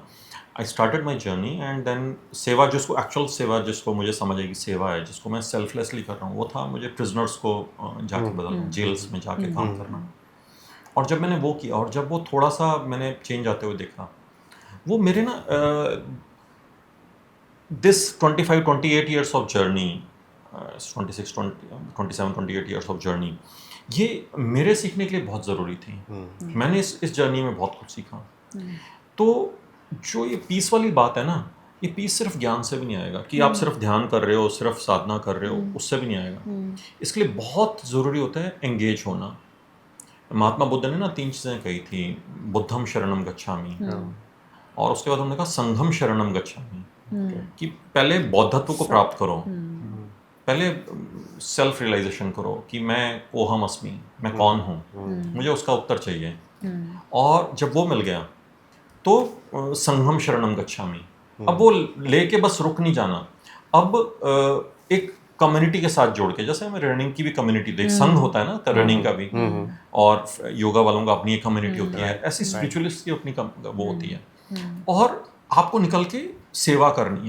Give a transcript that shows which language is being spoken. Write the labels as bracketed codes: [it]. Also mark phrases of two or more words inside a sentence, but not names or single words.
[en] I started my journey and then [hi] सेवा, जिसको एक्चुअल सेवा, जिसको मुझे समझ आई कि सेवा है, जिसको मैं सेल्फलेसली कर रहा हूँ, वो था मुझे प्रिजनर्स को जाके बदलना, जेल्स में जाके काम करना। और जब मैंने वो किया और जब वो थोड़ा सा मैंने चेंज आते हुए देखा, वो मेरे ना [en] this 25-28 years of journey, 27-28 years of journey, [hi] ये मेरे सीखने के लिए बहुत ज़रूरी थी। मैंने इस जर्नी में बहुत कुछ सीखा। तो जो ये पीस वाली बात है ना, ये पीस सिर्फ ज्ञान से भी नहीं आएगा कि आप सिर्फ ध्यान कर रहे हो, सिर्फ साधना कर रहे हो, उससे भी नहीं आएगा। इसके लिए बहुत ज़रूरी होता है एंगेज होना। महात्मा बुद्ध ने ना 3 चीज़ें कही थी, [pi] बुद्धम शरणम गच्छामि, [hi] और उसके बाद उन्होंने कहा [pi] संघम शरणम गच्छामि, [hi] कि पहले बौद्धत्व को प्राप्त करो, पहले [en] self realization [hi] करो कि मैं [sa] कोहम अस्मि, [hi] मैं कौन हूँ, मुझे उसका उत्तर चाहिए। और जब वो मिल गया तो [pi] संघम शरणम गच्छामि। [hi] अब वो लेके बस रुक नहीं जाना, अब एक कम्युनिटी के साथ जोड़ के, जैसे हमें रनिंग की भी कम्युनिटी थी, संघ होता है ना रनिंग का भी, और योगा वालों का अपनी एक कम्युनिटी होती है, ऐसी स्पिरिचुअलिस्ट की अपनी वो होती है। और आपको निकल के सेवा करनी है।